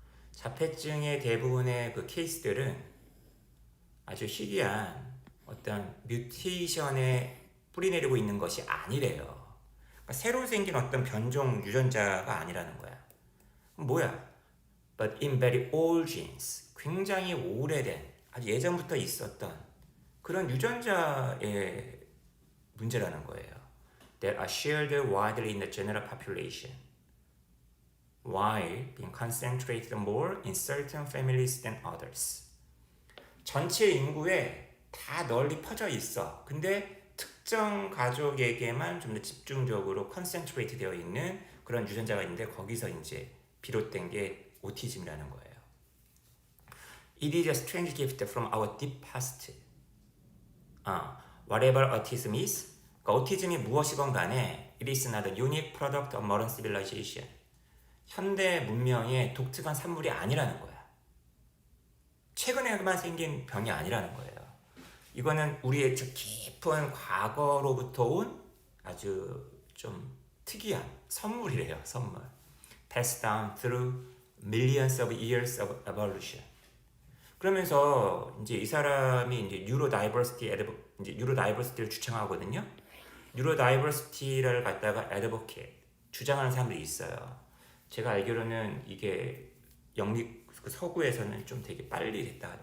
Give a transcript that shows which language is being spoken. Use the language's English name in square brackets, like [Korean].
[Korean] 자폐증의 대부분의 그 케이스들은 아주 희귀한 어떤 뮤테이션에 뿌리내리고 있는 것이 아니래요. 그러니까 새로 생긴 어떤 변종 유전자가 아니라는 거야. 뭐야? [English] But in very old genes, [Korean] 굉장히 오래된, 아주 예전부터 있었던 그런 유전자의 문제라는 거예요. [English] That are shared widely in the general population, while being concentrated more in certain families than others. [Korean] 전체 인구에 다 널리 퍼져 있어. 근데 특정 가족에게만 좀 더 집중적으로 컨센트레이트 되어 있는 그런 유전자가 있는데 거기서 이제 비롯된 게 오티즘이라는 거예요. [English] It is a strange gift from our deep past. Whatever autism is, [Korean] 그러니까 오티즘이 무엇이건 간에 [English] it is not a unique product of modern civilization. [Korean] 현대 문명의 독특한 산물이 아니라는 거야. 최근에만 생긴 병이 아니라는 거예요. 이거는 우리의 깊은 과거로부터 온 아주 좀 특이한 선물이래요. 선물. [English] Passed down through millions of years of evolution. [Korean] 그러면서 이제 이 사람이 이제 뉴로다이버시티를 주창하거든요. 뉴로다이버시티를 갖다가 애드보케이트 주장하는 사람들이 있어요. 제가 알기로는 이게 서구에서는 좀 되게 빨리 됐다.